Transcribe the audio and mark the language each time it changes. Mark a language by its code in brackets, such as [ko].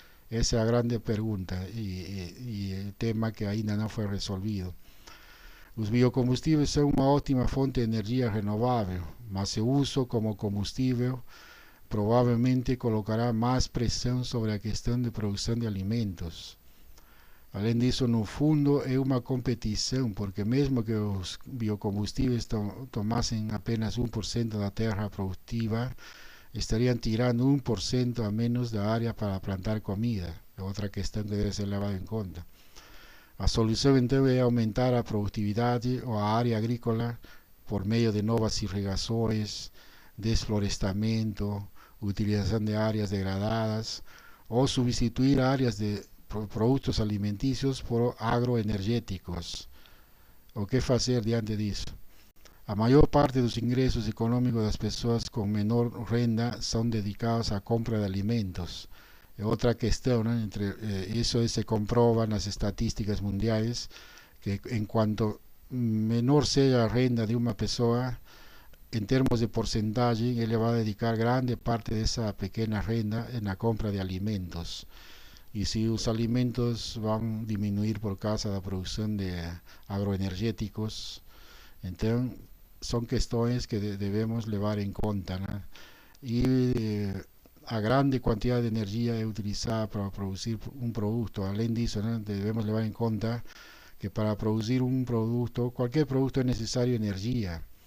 [es] Esa es la grande pregunta y el tema que ainda no fue resolvido. Los biocombustibles son una óptima fuente de energía renovable, mas su uso como combustible probablemente colocará más presión sobre la cuestión de producción de alimentos. [pt] Além disso, no fundo, é uma competição, porque mesmo que os biocombustibles tomassem apenas 1% da terra produtiva, estariam tirando 1% a menos da área para plantar comida. É outra questão que deve ser levada em conta. A solução, então, é aumentar a produtividade ou a área agrícola por meio de novas irrigações, desflorestamento, utilização de áreas degradadas, ou substituir áreas de [es] productos alimenticios [pt] por agroenergéticos. O que hacer diante disso? A maior parte dos ingressos econômicos das pessoas com menor renda são dedicados à compra de alimentos. É outra questão, né? Isso se comprova nas estatísticas mundiais, que enquanto menor seja a renda de uma pessoa, em termos de porcentagem, ele vai dedicar grande parte dessa pequena renda na compra de alimentos. [es] Y si los alimentos van a disminuir por causa de la producción de agroenergéticos, entonces [pt] são questões que devemos levar em conta, né? E a grande quantidade de energia é utilizada para produzir um produto. Além disso, né, devemos levar em conta que para produzir um produto, qualquer produto é necessário energia.